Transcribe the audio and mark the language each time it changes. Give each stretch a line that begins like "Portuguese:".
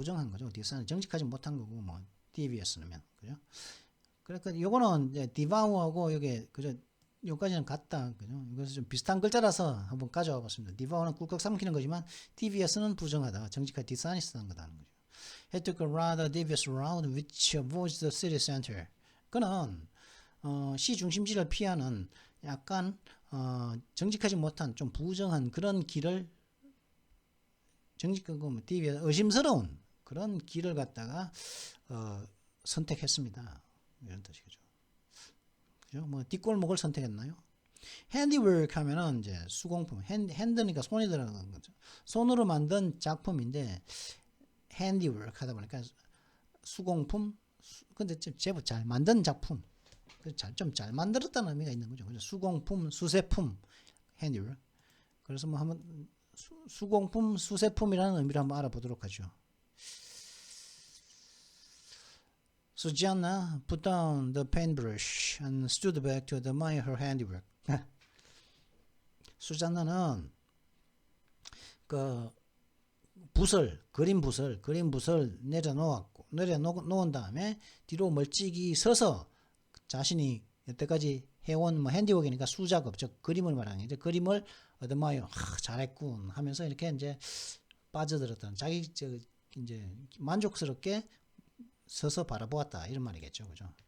Korean: 부정한 거죠. dishonest, 정직하지 못한 거고, devious는, 그죠? 그러니까 요거는 이제 devour하고 요게, 그죠? 요까지는 같다, 그죠? 이것은 좀 비슷한 글자라서 한번 가져와 봤습니다. devour는 꿀꺽 삼키는 거지만, devious는 부정하다, 정직하게 dishonest한 거다는 거죠.
English: He took a rather devious route which avoids the city center.
Korean: 그는 시 중심지를 피하는 약간 정직하지 못한 좀 부정한 그런 길을 의심스러운 그런 길을 갖다가 선택했습니다. 이런 뜻이죠. 그죠? 뒷골목을 선택했나요? handiwork 하면은 이제 수공품, 핸드니까 손이 들어가는 거죠. 손으로 만든 작품인데 handiwork 하다 보니까 수공품, 근데 제법 잘 만든 작품. 좀 잘 만들었다는 의미가 있는 거죠. 그래서 수공품, 수세품, handiwork. 그래서 한번 수공품, 수세품이라는 의미를 한번 알아보도록 하죠.
English: Susanna put down the paintbrush and stood back to admire her handiwork. 수잔나는
Korean: 그 그림 붓을 내려놓은 다음에 뒤로 멀찍이 서서 자신이 여태까지 해온 뭐 핸디워크니까 수작업, 즉 그림을 말하는 이제 그림을 얻어마요. 잘했군 하면서 이렇게 이제 빠져들었던 자기 이제 만족스럽게 서서 바라보았다 이런 말이겠죠, 그죠?